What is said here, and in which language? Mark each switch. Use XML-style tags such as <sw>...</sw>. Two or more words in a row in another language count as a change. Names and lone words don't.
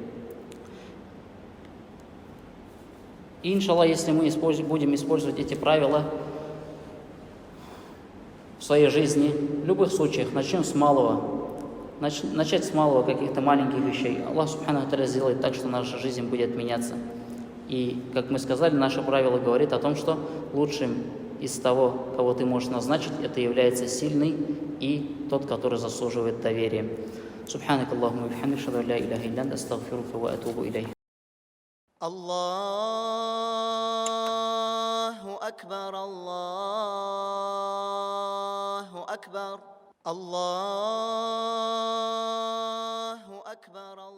<ru>И, иншаллах, если мы будем использовать эти правила в своей жизни, в любых случаях, начнем с малого, начать с малого, каких-то маленьких вещей, Аллах</ru> <ar>سبحانه وتعالى</ar> <ru>сделает так, что наша жизнь будет меняться. И, как мы сказали, наше правило говорит о том, что лучшим из того, кого ты можешь назначить, это является сильный и тот, который заслуживает доверия.</ru> <ar>سبحانك اللهم وبحمدك، أشهد أن لا إله إلا أنت، أستغفرك وأتوب إليك. الله أكبر، الله أكبر، الله أكبر.</ar>